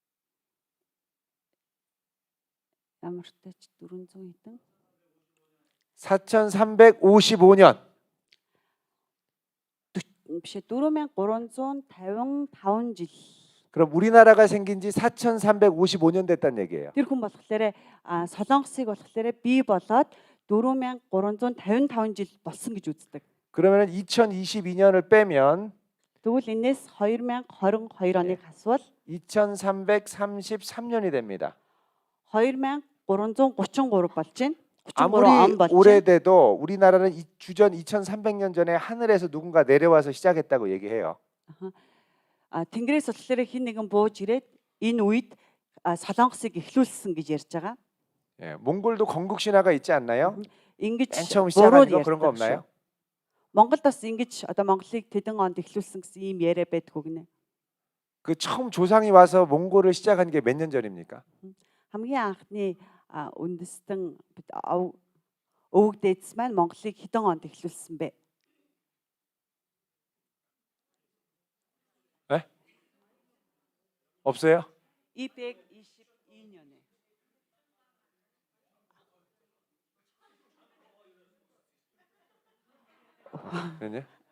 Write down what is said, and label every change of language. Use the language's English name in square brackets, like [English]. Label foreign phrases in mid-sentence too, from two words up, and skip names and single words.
[Mongolian] ямар ч тач 400 хэдэн [Korean] 4355년. [Mongolian] биш 4355 жил. [Korean] 그럼 우리나라가 생긴 지 4355년 됐다는 얘기예요. [Mongolian] Тэр хүн болохоор Солонгосыг болохоор бий болоод 4355 жил болсон гэж үздэг. [Korean] 그러면 2022년을 빼면 [Mongolian] Тэгвэл энэс 2022 оныг хасвал [Korean] 2333년이 됩니다. [Mongolian] 2333 болж байна. 33 [Korean] 아무리 [Mongolian] он болж байна. [Korean] 오래돼도 우리나라는 주전 2300년 전에 하늘에서 누군가 내려와서 시작했다고 얘기해요. [Mongolian] Тэнгэрээс болохоор хин нэгэн бууж ирээд энэ үед Солонгосыг эхлүүлсэн гэж ярьж байгаа. [Korean] 예, 몽골도 건국 신화가 있지 않나요? [Mongolian] Ингэж [Korean] 맨 처음 시작한 [Mongolian] буруу [Korean] 거 그런 거 [Mongolian] ярьдаг [Korean] 없나요? [Mongolian] шүү. Монголд бас ингэж одоо Монголыг тэдэн онд эхлүүлсэн гэсэн ийм яриа байдгүй гинэ. [Korean] 그 처음 조상이 와서 몽골을 시작한 게 몇 년 전입니까? [Mongolian] Хамгийн анхны үндэстэн өвөг дээдс маань Монголыг хэдэн онд эхлүүлсэн бэ? [Korean] 없어요? 222년에. 네.